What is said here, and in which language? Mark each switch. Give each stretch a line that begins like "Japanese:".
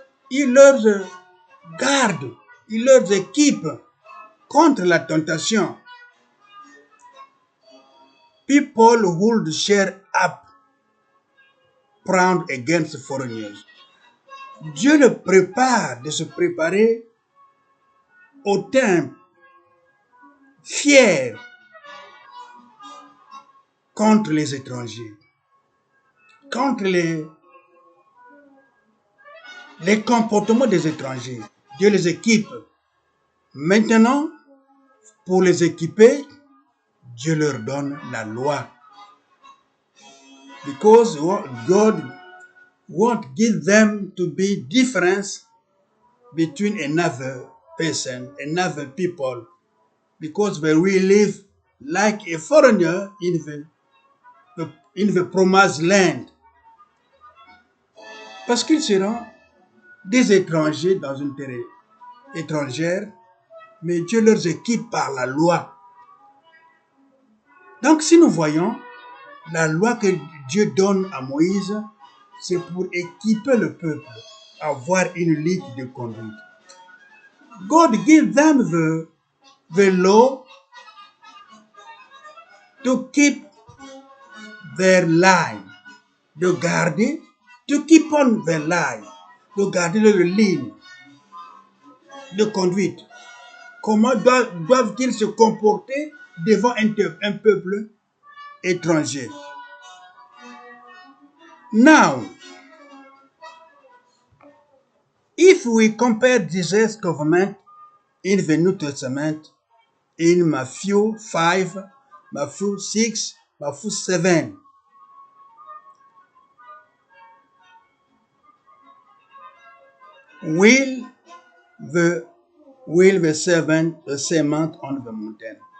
French: Il leur garde, il leur équipe contre la tentation.
English: People would share up, proud against foreigners.
French: Dieu le prépare de se préparer au temps fier contre les étrangers, contre les comportements des étrangers. Dieu les équipe. Maintenant, pour les équiper, Dieu leur donne la loi.
English: Because God won't give them to be difference between another person, another people, because they will live like a foreigner in the promised land.
French: Parce qu'ils seront des étrangers dans une terre étrangère, mais Dieu leur équipe par la loi. Donc si nous voyons la loi que Dieu donne à Moïse, c'est pour équiper le peuple, avoir une ligne de conduite.
English: God gives them the law to keep their line,
French: de garder,
English: to keep on their line,
French: de garder leur ligne de conduite. Comment doivent-ils se comporter devant un peuple étranger?
English: Now, if we compare Jesus' government in the New Testament, in Matthew 5, Matthew 6, Matthew 7, will the servant on the mountain?